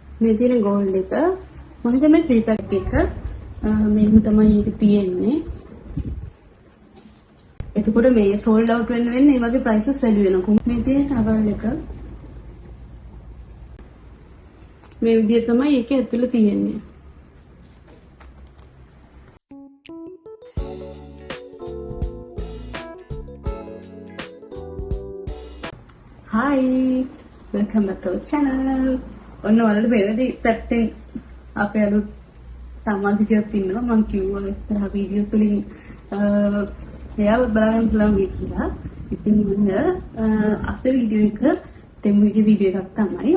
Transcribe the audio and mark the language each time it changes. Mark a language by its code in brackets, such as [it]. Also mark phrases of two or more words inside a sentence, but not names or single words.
[si] මේ තියෙන gold එක මම හිතන්නේ 3 pack එක මේක තමයි ඒක තියෙන්නේ. එතකොට මේ [en] sold out [si] වෙන්නේ මේ වගේ prices වැඩි වෙනවා. මේ තියෙන towel එක මේ විදිය තමයි ඒකේ ඇතුළේ තියෙන්නේ. [en] Hi, welcome back to our channel. [si] ඔන්න ඔයාලට වෙලදී පැත්තෙන් අපේ අලුත් සමාජිකයෙක් ඉන්නවා. මම කිව්වා ඉස්සරහ වීඩියෝස් වලින් එයාව බලන්න පුළුවන් කියලා. ඉතින් මම අපේ වීඩියෝ එක දෙමුගේ වීඩියෝ එකක් තමයි.